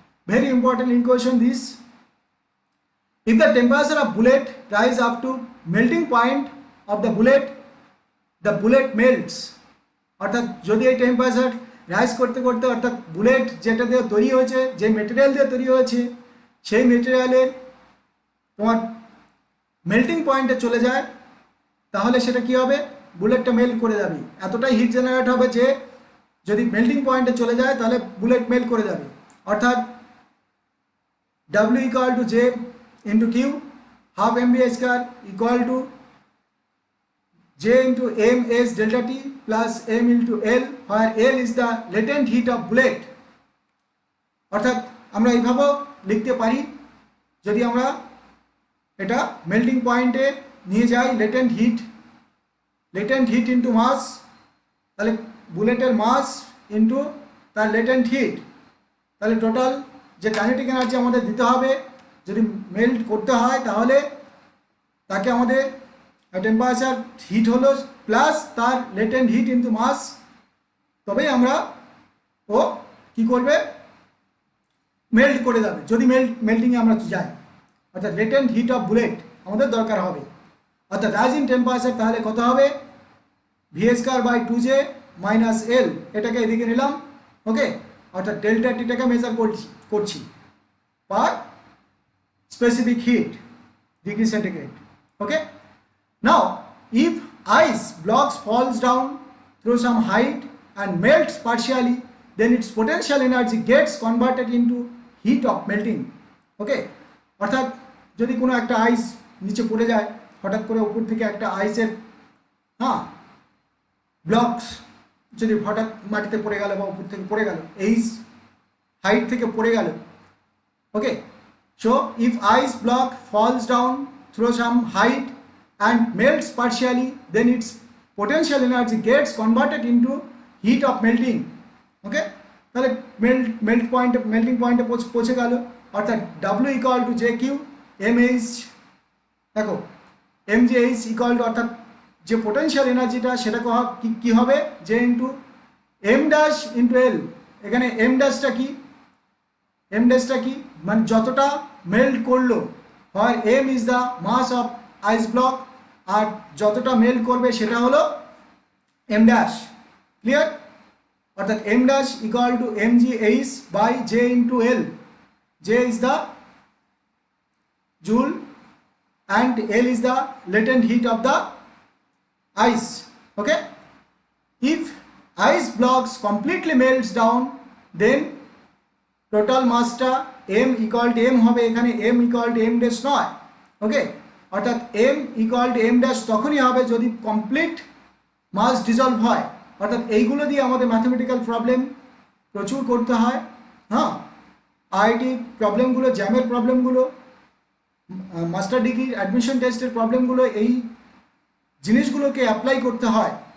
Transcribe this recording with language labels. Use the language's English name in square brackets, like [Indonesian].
[Bangla] Very important equation this. [English] If the temperature of bullet rise up to melting point of the bullet melts, [Bangla] অর্থাৎ যদি এই temperature rise করতে করতে অর্থাৎ bullet যেটা দিয়ে তৈরি হয়েছে, যে মেটেরিয়াল দিয়ে তৈরি হয়েছে, সেই মেটেরিয়ালের তোমার মেল্টিং পয়েন্টে চলে যায়, তাহলে সেটা কি হবে, বুলেটটা মেল্ট করে যাবে। এতটাই হিট জেনারেট হবে যে যদি মেল্টিং পয়েন্টে চলে যায় তাহলে বুলেট মেল্ট করে যাবে। অর্থাৎ [English] W equal to J into Q, half m v square equal to J into m s delta t plus m into L, where L is the latent heat of bullet. [Bangla] অর্থাৎ আমরা এইভাবেও লিখতে পারি, যদি আমরা এটা মেল্টিং পয়েন্টে নিয়ে যাই, লেটেন্ট হিট ইন্টু মাস, তাহলে বুলেটের মাস ইন্টু তার লেটেন্ট হিট, তাহলে টোটাল যে কাইনেটিক এনার্জি আমাদের দিতে হবে যদি মেল্ট করতে হয়, তাহলে তাকে আমাদের টেম্পারেচার হিট হলো প্লাস তার লেটেন্ট হিট ইন্টু মাস, তবেই আমরা ও কি করবে, মেল্ট করে যাবে। যদি মেল্টিংয়ে আমরা যাই, অর্থাৎ লেটেন্ট হিট অফ বুলেট আমাদের দরকার হবে। অর্থাৎ রাইজ ইন টেম্পারেচার তাহলে কত হবে, V square by 2J minus L, এটাকে এদিকে নিলাম। ওকে, অর্থাৎ ডেল্টা টিটাকে মেজার করছি পার specific hit degree centigrade. [English] Okay, now if ice blocks falls down through some height and melts partially, then its potential energy gets converted into heat of melting. [Bangla] ওকে, অর্থাৎ যদি কোনো একটা আইস নিচে পড়ে যায়, হঠাৎ করে উপর থেকে একটা আইসের ব্লকস যদি হঠাৎ মাটিতে পড়ে গেল বা উপর থেকে পড়ে গেল, এই হাইট থেকে পড়ে গেল, ওকে, [English] So if ice block falls down through some height and melts partially, then its potential energy gets converted into heat of melting. [Bangla] Okay, তাহলে মেল্টিং পয়েন্টে পৌঁছে গেল, অর্থাৎ W equal to J Q M H, দেখো M G H equal to, অর্থাৎ যে potential এনার্জিটা সেটা কি হবে, J into M dash into L. এখানে এম ড্যাশটা কি, মানে যতটা মেল্ট করলো, হয় M is the mass of ice block, আর যতটা মেল্ট করবে সেটা হলো এম ড্যাশ। ক্লিয়ার? অর্থাৎ M dash equal to M G H by J into L. [English] J is the joule and L is the latent heat of the ice. Okay, if ice blocks completely melts down, then total massটা m equal to m [Bangla] হবে, এখানে [English] m equal to m dash [Bangla] নয়। ওকে, অর্থাৎ m equal to m dash তখনই হবে যদি complete মাস dissolved হয়। অর্থাৎ এইগুলো দিয়ে আমাদের ম্যাথমেটিক্যাল প্রবলেম প্রচুর করতে হয়। হ্যাঁ, আইআইটি প্রবলেমগুলো, জ্যামের প্রবলেমগুলো, মাস্টার ডিগ্রি অ্যাডমিশন টেস্টের প্রবলেমগুলো এই জিনিসগুলোকে অ্যাপ্লাই করতে হয়।